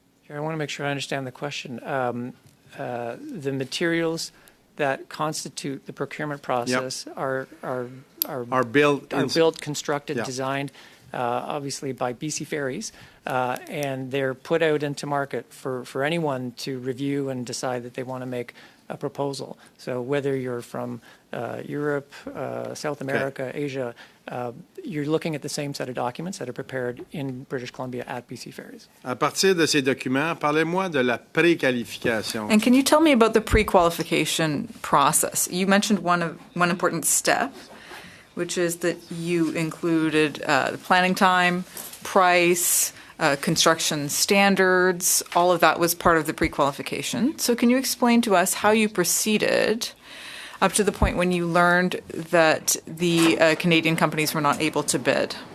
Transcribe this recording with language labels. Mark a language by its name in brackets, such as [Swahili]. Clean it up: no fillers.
[English] I want to make sure I understand the question. The materials that constitute the procurement process are built, constructed, designed, obviously by BC Ferries, and they're put out into market for anyone to review and decide that they want to make a proposal. So whether you're from Europe, South America, Asia, you're looking at the same set of documents that are prepared in British Columbia at BC Ferries. [French] À partir de ces documents, parlez-moi de la préqualification. [English] And can you tell me about the pre-qualification process? You mentioned one important step, which is that you included the planning time, price, construction standards. All of that was part of the pre-qualification. So can you explain to us how you proceeded up to the point when you learned that the Canadian companies were not able to bid?